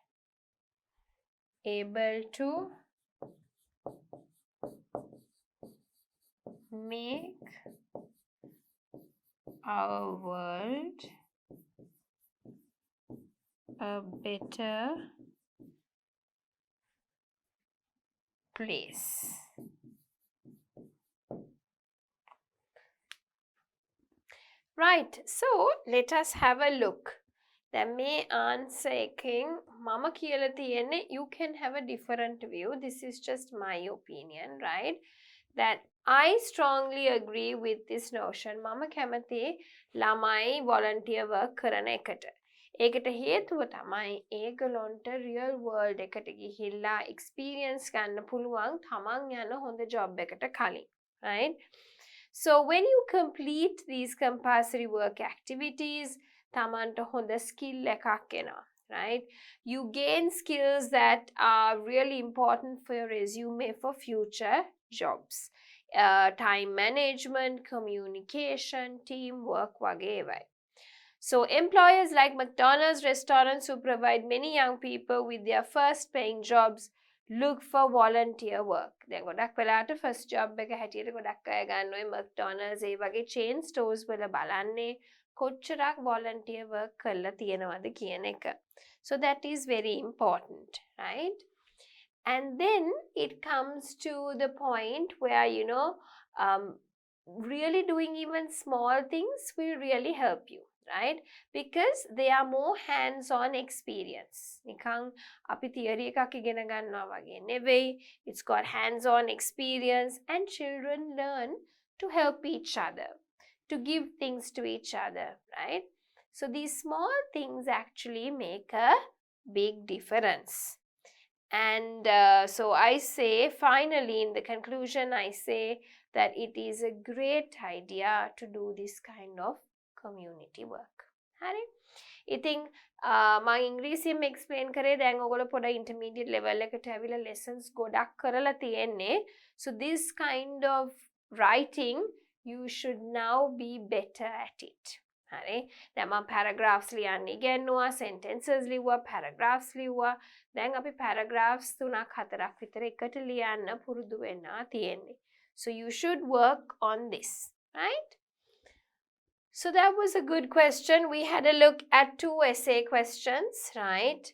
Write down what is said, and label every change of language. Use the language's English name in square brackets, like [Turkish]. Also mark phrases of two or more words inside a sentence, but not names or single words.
[English] able to make our world a better place. Right, so let us have a look. [Sinhala] දැන් මේ answer එකෙන් මම කියලා තියෙන්නේ [English] you can have a different view. This is just my opinion, right? That I strongly agree with this notion. [Sinhala] මම කැමති ළමයි [English] volunteer work [Sinhala] කරන එකට. ඒකට හේතුව තමයි ඒගොල්ලොන්ට [English] real world [Sinhala] එකට ගිහිල්ලා experience ගන්න පුළුවන් තමන් යන හොඳ job එකට කලින්, [English] right? So when you complete these compulsory work activities, [Sinhala] තමන්ට හොඳ skill එකක් එනවා, [English] right? You gain skills that are really important for your resume for future jobs. Time management, communication, teamwork වගේ ඒවායි. So employers like McDonald's restaurants who provide many young people with their first paying jobs look for volunteer work. [Sinhala] දැන් ගොඩක් වෙලාවට [English] first job [Sinhala] එක හැටියට ගොඩක් අය ගන්න ඔය McDonald's ඒ වගේ [English] chain stores [Sinhala] වල බලන්නේ කොච්චරක් [English] volunteer work [Sinhala] කරලා තියෙනවද කියන එක. [English] So that is very important, right? And then it comes to the point where, you know, really doing even small things will really help you, right? Because they are more hands-on experience. [Sinhala] නිකං අපි theory එකක් ඉගෙන ගන්නවා වගේ නෙවෙයි. [English] It's got hands-on experience and children learn to help each other, to give things to each other, right? So these small things actually make a big difference. And so I say, finally, in the conclusion, I say that it is a great idea to do this kind of community work. [Sinhala] හරි? ඉතින් මම ඉංග්‍රීසියෙන් explain කරේ දැන් ඔයගොල්ලෝ පොඩ [English] intermediate level [Sinhala] එකට ඇවිල්ලා lessons ගොඩක් කරලා තියෙන්නේ. [English] So this kind of writing, you should now be better at it. [Sinhala] හරි? දැන් මම paragraphs ලියන්න ඉගෙනුවා, sentences ලිව්වා, paragraphs ලිව්වා. දැන් අපි paragraphs 3-4ක් විතර එකට ලියන්න පුරුදු වෙන්න තියෙන්නේ. [English] So you should work on this, right? So that was a good question. We had a look at 2 essay questions, right?